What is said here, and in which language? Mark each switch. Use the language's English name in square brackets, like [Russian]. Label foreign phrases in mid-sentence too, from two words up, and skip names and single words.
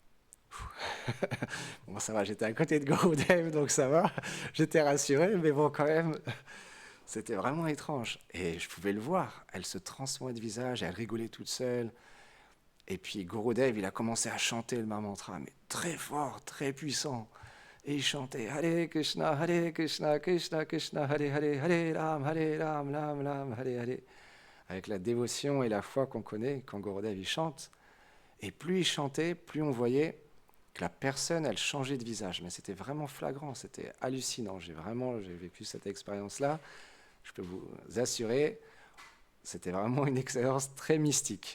[French] Bon, ça va, j'étais à côté de Gurudev, donc ça va, j'étais rassuré, mais bon, quand même, c'était vraiment étrange. Et je pouvais le voir, elle se transformait de visage, elle rigolait toute seule. Et puis Gurudev, il a commencé à chanter le mantra, mais très fort, très puissant. Et il chantait Hare Krishna, Krishna Krishna, Hare Ram, Ram, Hare Hare. Avec la dévotion et la foi qu'on connaît quand Gurudev il chante. Et plus il chantait, plus on voyait que la personne, elle changeait de visage. Mais c'était vraiment flagrant, c'était hallucinant. J'ai vécu cette expérience-là. Je peux vous assurer, c'était vraiment une expérience très mystique.